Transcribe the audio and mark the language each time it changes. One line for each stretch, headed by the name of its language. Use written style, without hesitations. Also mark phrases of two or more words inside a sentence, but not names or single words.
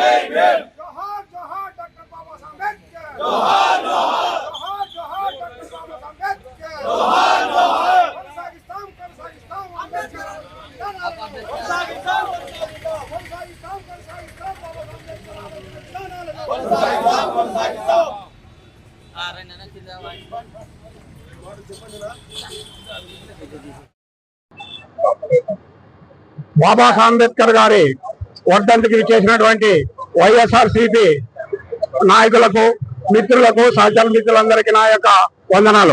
Hindi: जोहार जोहार डॉक्टर बाबा साहब अम्बेडकर जोहार जोहार जोहार डॉक्टर बाबा साहब अम्बेडकर जोहार जोहार कोनसागिस्तान अम्बेडकर कोनसागिस्तान बाबा अम्बेडकर
Telugu: బాబా అంబేద్కర్ గారి వర్ధంతికి చేసినటువంటి వైఎస్ఆర్సీపీ నాయకులకు మిత్రులకు సహచర మిత్రులందరికీ నా యొక్క వందనాలు.